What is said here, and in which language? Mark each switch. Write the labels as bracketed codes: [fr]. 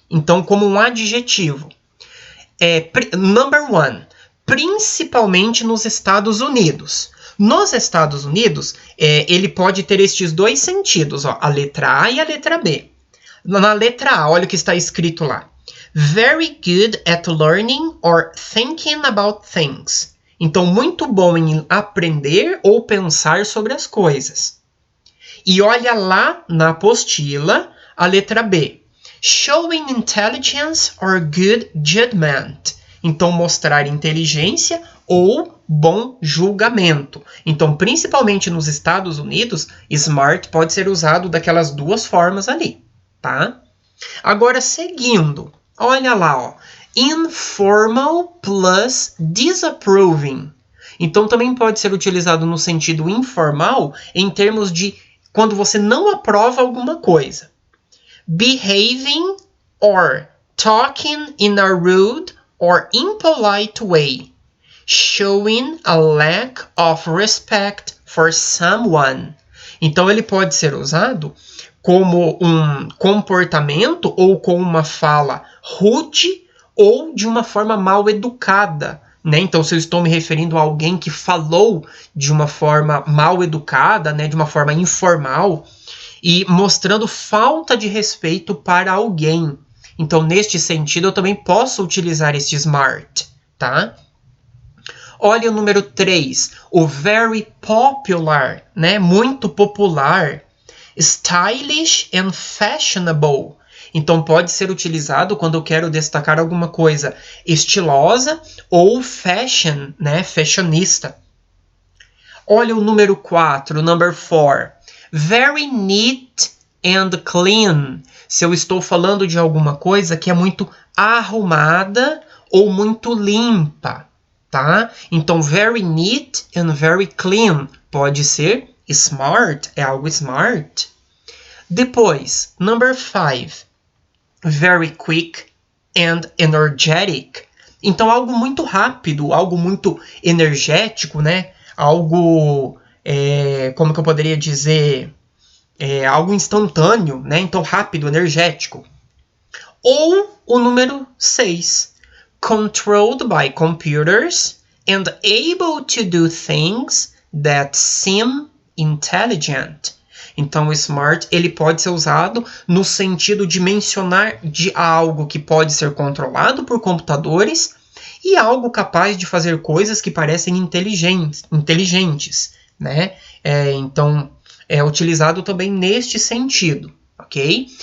[pt] Então, como um adjetivo. [en] Number 1. [pt] Principalmente nos Estados Unidos. Nos Estados Unidos, ele pode ter estes dois sentidos, ó, a letra A e a letra B. Na letra A, olha o que está escrito lá. [en] Very good at learning or thinking about things. [pt] Então, muito bom em aprender ou pensar sobre as coisas. E olha lá na apostila a letra B. [en] Showing intelligence or good judgment. [pt] Então, mostrar inteligência ou bom julgamento. Então, principalmente nos Estados Unidos, smart pode ser usado daquelas duas formas ali, tá? Agora, seguindo, olha lá, ó. [en] Informal plus disapproving. [pt] Então, também pode ser utilizado no sentido informal em termos de quando você não aprova alguma coisa. [en] Behaving or talking in a rude or impolite way. Showing a lack of respect for someone. [pt] Então, ele pode ser usado como um comportamento ou com uma fala rude ou de uma forma mal educada. Né? Então, se eu estou me referindo a alguém que falou de uma forma mal educada, né? De uma forma informal, e mostrando falta de respeito para alguém. Então, neste sentido, eu também posso utilizar este smart, tá? Olha o número 3, o [en] very popular, [pt] né? Muito popular. [en] Stylish and fashionable. [pt] Então, pode ser utilizado quando eu quero destacar alguma coisa estilosa ou fashion, né? Fashionista. Olha o número 4, [en] number 4. Very neat and clean. [pt] Se eu estou falando de alguma coisa que é muito arrumada ou muito limpa, tá? Então, [en] very neat and very clean [pt] pode ser smart, é algo smart. [en] Depois, number 5. Very quick and energetic. [pt] Então, algo muito rápido, algo muito energético, né? Algo, como que eu poderia dizer? Algo instantâneo, né? Então, rápido, energético. Ou o número 6. [en] Controlled by computers and able to do things that seem intelligent. [pt] Então, o smart ele pode ser usado no sentido de mencionar de algo que pode ser controlado por computadores e algo capaz de fazer coisas que parecem inteligentes, né? Então, é utilizado também neste sentido, ok?